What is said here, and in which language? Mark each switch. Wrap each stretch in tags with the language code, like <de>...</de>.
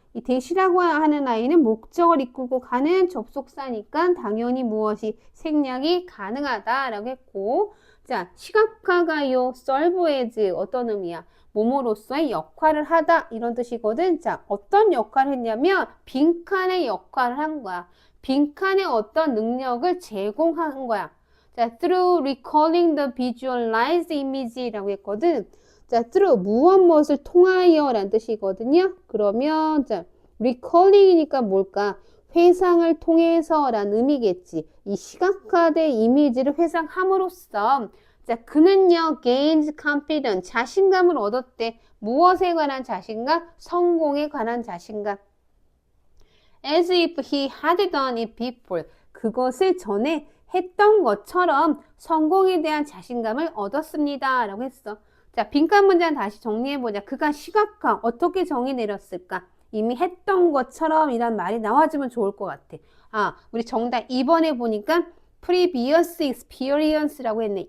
<ko>이 대시라고 하는 아이는 목적을 이끌고 가는 접속사니까 당연히 무엇이 생략이 가능하다라고 했고, 자, 시각화가요, serve as 어떤 의미야? 뭐뭐로서의 역할을 하다 이런 뜻이거든. 자, 어떤 역할을 했냐면 빈칸의 역할을 한 거야. 빈칸에 어떤 능력을 제공한 거야. 자,</ko> <en>through recalling the visualized image</en> <ko>라고 했거든. 자, through 무엇을 통하여 라는 뜻이거든요. 그러면 자, recalling이니까 뭘까? 회상을 통해서 라는 의미겠지. 이 시각화된 이미지를 회상함으로써 자, 그는요,</ko> <en>gains confidence,</en> <ko>자신감을 얻었대. 무엇에 관한 자신감? 성공에 관한 자신감.</ko> <en>As if he had done it before.</en> <ko>그것을 전에 했던 것처럼 성공에 대한 자신감을 얻었습니다. 라고 했어. 자, 빈칸 문장 다시 정리해보자. 그가 시각화, 어떻게 정의 내렸을까? 이미 했던 것처럼 이란 말이 나와주면 좋을 것 같아. 아, 우리 정답 2번에 보니까</ko> <en>previous experience</en> <ko>라고 했네.</ko>